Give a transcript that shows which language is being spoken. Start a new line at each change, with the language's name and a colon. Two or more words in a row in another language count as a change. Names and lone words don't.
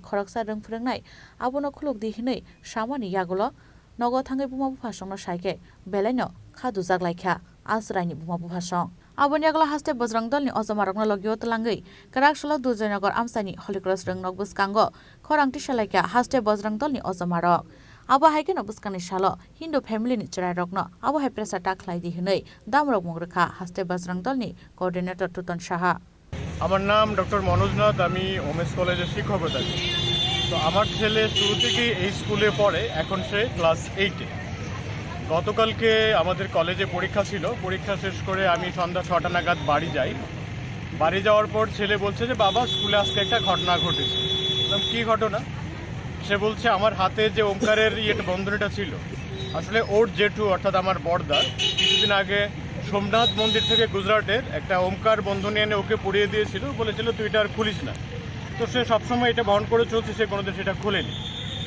Kok Borok: khoroksa rung phrangnai abono khuluk dihinai samani yagulo nogo thangai buma bufasongno saike belaino khadu jaglaikha alsraini buma bufasong Abonyagla haste bojrang dolni ojamarokno logio tlangai karak solo durjainogor amsani Holy Cross rang nok buskango khorangti salaika haste bojrang dolni ojamarok abo haikeno buskani salo Hindu family ni charairokno abo hai presa taklai di hinai damrok mungrekha haste bojrang dolni coordinator Tuton Saha
Bangla: আমার নাম ডক্টর মনোজ নাথ আমি
English: women's college
Bangla: শিক্ষকতা করি তো আমার ছেলে শুরু থেকেই এই স্কুলে পড়ে এখন সে ক্লাস 8 এ গতকালকে আমাদের কলেজে পরীক্ষা ছিল পরীক্ষা শেষ করে আমি সন্ধ্যা 6টা নাগাদ বাড়ি যাই বাড়ি যাওয়ার পর ছেলে বলছে যে বাবা স্কুলে আজকে একটা ঘটনা ঘটেছে বললাম কি ঘটনা সে বলছে আমার হাতে যে ওমকারের বন্ধনীটা ছিল আসলে ওর জেঠু অর্থাৎ আমার বড়দা কিছুদিন আগে সোমনাথ মন্দির থেকে গুজরাটের একটা ওমকার বন্ধনী এনে ওকে পরিয়ে দিয়েছিল বলেছিল তুই এটা আর খুলিস না তো সে সবসময় এটা বহন করে চলছে সে কোনোদিন সেটা খোলেনি